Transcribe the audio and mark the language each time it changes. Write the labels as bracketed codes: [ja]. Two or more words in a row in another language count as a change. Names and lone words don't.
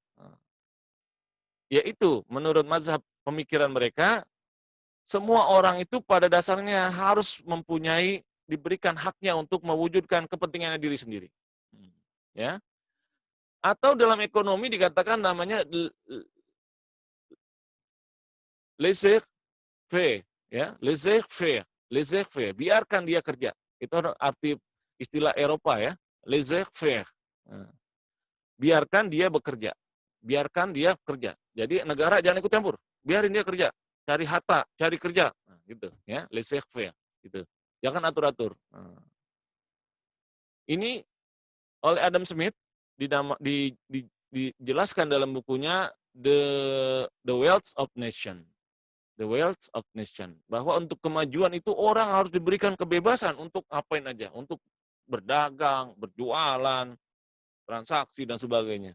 [id] Yaitu menurut mazhab pemikiran mereka, semua orang itu pada dasarnya harus diberikan haknya untuk mewujudkan kepentingannya diri sendiri. Ya. Atau dalam ekonomi dikatakan namanya laissez-faire, ya, laissez-faire, laissez-faire, biarkan dia kerja. Itu arti istilah Eropa ya, laissez-faire. Biarkan dia bekerja. Biarkan dia kerja. Jadi negara jangan ikut campur. Biarin dia kerja. Cari harta, cari kerja. Nah, gitu ya, laissez-faire gitu. Jangan atur-atur. Ini oleh Adam Smith dijelaskan dalam bukunya The Wealth of Nation. The Wealth of Nation. Bahwa untuk kemajuan itu orang harus diberikan kebebasan untuk apain aja, untuk berdagang, berjualan, transaksi dan sebagainya.